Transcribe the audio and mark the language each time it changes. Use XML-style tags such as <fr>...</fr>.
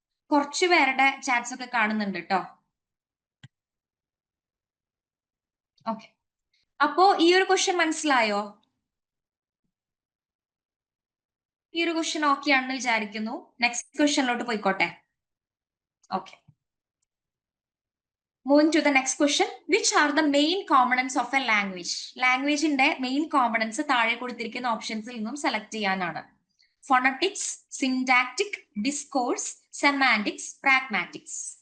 <ml>കുറച്ചു പേരുടെ ചാറ്റ്സ് ഒക്കെ കാണുന്നുണ്ട് ട്ടോ. ഓക്കെ. അപ്പോ ഈ ഒരു ക്വസ്റ്റ്യൻ മനസ്സിലായോ? ഈ ഒരു ക്വസ്റ്റ്യൻ ഓക്കെ ആണെന്ന് വിചാരിക്കുന്നു. നെക്സ്റ്റ് ക്വസ്റ്റ്യനിലോട്ട് പോയിക്കോട്ടെ. Okay.</ml> <en>Moving to the next question. Which are the main components of a language?</en> <ml>ലാംഗ്വേജിന്റെ main components താഴെ കൊടുത്തിരിക്കുന്ന ഓപ്ഷൻസിൽ നിന്നും സെലക്ട് ചെയ്യാനാണ്. Phonetics, syntactic, discourse, semantics, pragmatics.</ml>